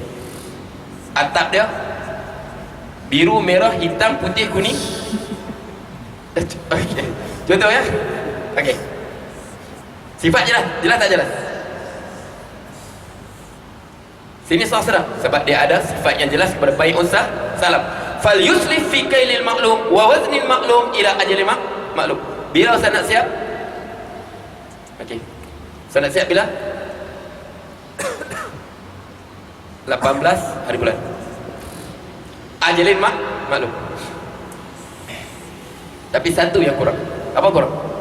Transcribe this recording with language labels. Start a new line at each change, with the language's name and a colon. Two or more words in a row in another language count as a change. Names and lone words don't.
Malay: Atap dia biru, merah, hitam, putih, kuning. Okey. Contoh ya. Okey. Sifat jelas tak jelas? Sini sahsra sebab dia ada sifat yang jelas kepada
Arabic: بيع السلم. فليسلف في كيل معلوم ووزن معلوم إلى أجل معلوم.
Malay: Bila Ustaz nak siap? Okey. Ustaz nak siap bila? 18 hari bulan.
Arabic: أجل معلوم.
Malay: Tapi satu yang kurang. Apa kurang?